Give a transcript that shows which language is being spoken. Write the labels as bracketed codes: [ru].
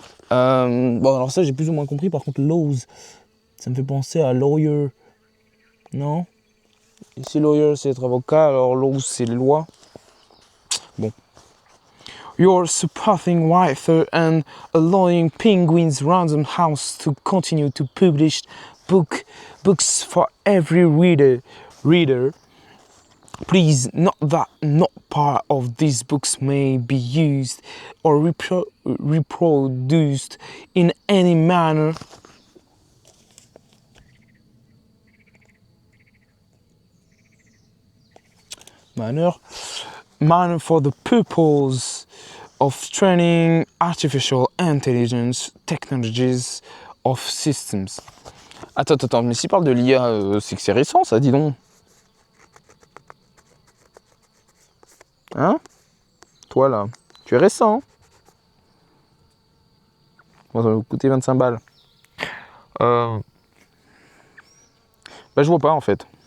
[fr] Bon, alors ça j'ai plus ou moins compris. Par contre, laws, ça me fait penser à lawyer, non? Ici lawyer c'est être avocat, alors laws c'est les lois. Bon. [en] You're supporting Writer and allowing Penguin's Random House to continue to publish books for every reader. Please note that not part of these books may be used or reproduced in any manner for the purpose of training artificial intelligence technologies of systems. [fr] Attends, mais s'il parle de l'IA, c'est que c'est récent, ça, dis donc. Hein? Toi, là, tu es récent. Bon, ça va vous coûter 25 balles. Bah, je vois pas, en fait.